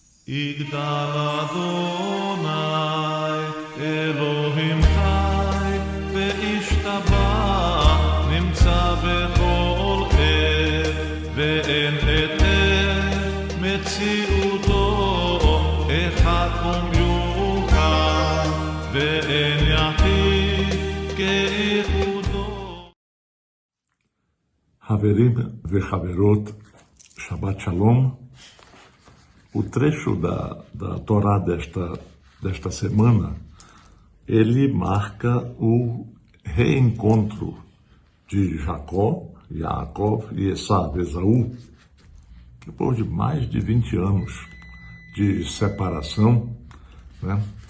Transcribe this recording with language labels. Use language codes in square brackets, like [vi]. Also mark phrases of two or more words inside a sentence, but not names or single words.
[he] יגדל אדוני אלוהים חי וישתבח נמצא בכל עת ואין את מציאותו אחד ומיוחד ואין יחיד כאיחודו. חברים וחברות, שבת שלום. [pt] O trecho da Torá desta semana, ele marca o reencontro de Jacó, Yaakov e Esav, Esaú, depois de mais de 20 anos de separação, né?